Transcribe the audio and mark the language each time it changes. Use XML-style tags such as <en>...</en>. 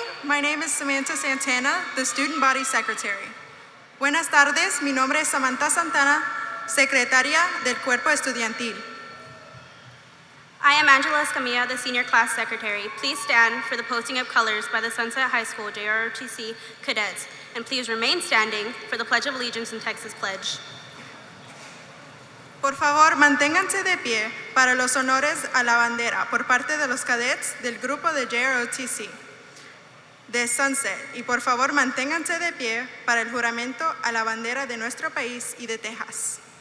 <en>my name is Samantha Santana, the Student Body Secretary.</en> <es>Buenas tardes, mi nombre es Samantha Santana, Secretaria del Cuerpo Estudiantil.</es> <en>I am Angela Escamilla, the Senior Class Secretary. Please stand for the posting of colors by the Sunset High School JROTC cadets, and please remain standing for the Pledge of Allegiance and Texas Pledge.</en> <es>Por favor, manténganse de pie para los honores a la bandera por parte de los cadets del grupo de JROTC de Sunset. Y por favor, manténganse de pie para el juramento a la bandera de nuestro país y de Texas.</es>